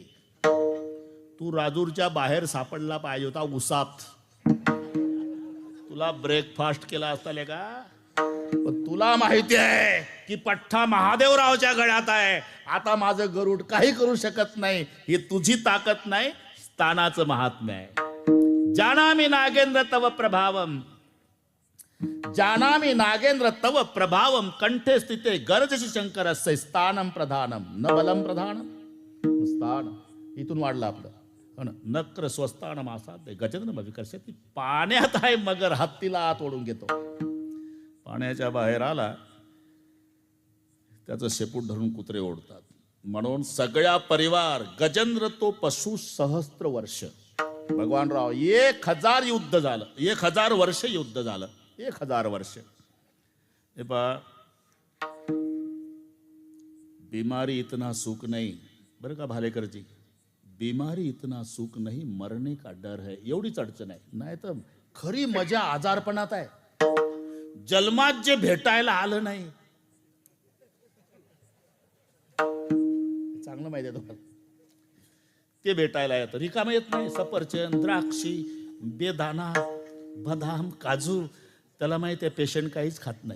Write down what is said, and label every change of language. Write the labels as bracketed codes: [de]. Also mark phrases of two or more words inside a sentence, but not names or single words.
[mr] तू राजूरच्या बाहेर सापडला पाहिजे होता उसात. तुला ब्रेकफास्ट केला असता का? पण तुला माहिती आहे की पठ्ठा महादेवरावच्या गळ्यात आहे. आता माझं गरुड काही करू शकत नाही. ही तुझी ताकद नाही, स्थानाचं महात्म्य आहे. [sa] जानामि नागेंद्र तव प्रभावम, जानामि नागेंद्र तव प्रभावम, कंठे स्थिते गर्जसी शंकरस्य स्थानम प्रधानम, न बलम प्रधानम स्थान. [mr] इथून वाढलं आपलं. हो ना. [sa] नक्र स्वस्थानम आसाद गजेंद्र विकर्षती. [mr] पाण्यात आहे मगर, हत्तीला आत ओढून घेतो. पाण्याच्या बाहेर आला त्याचं शेपूट धरून कुत्रे ओढतात. म्हणून सगळ्या परिवार गजेंद्र तो पशु सहस्त्र वर्ष. भगवान राव 1000 युद्ध झालं, 1000 वर्ष युद्ध झालं, 1000 वर्ष. हे पहा, [hi] बीमारी इतना सुख नहीं, [mr] बरं का [hi] भालेकरजी, बीमारी इतना सुख नहीं, मरने का डर है. [mr] एवढीच अडचण आहे. नाही तर खरी मजा आजारपणात आहे. जन्मात जे भेटायला आलं नाही, चांगलं माहिती आहे तुम्हाला, ते भेटायला येतं. रिकामं येत नाही. सफरचंद, द्राक्षी, बेदाना, बदाम, काजू, त्याला माहिती आहे पेशंट काहीच खात नाही.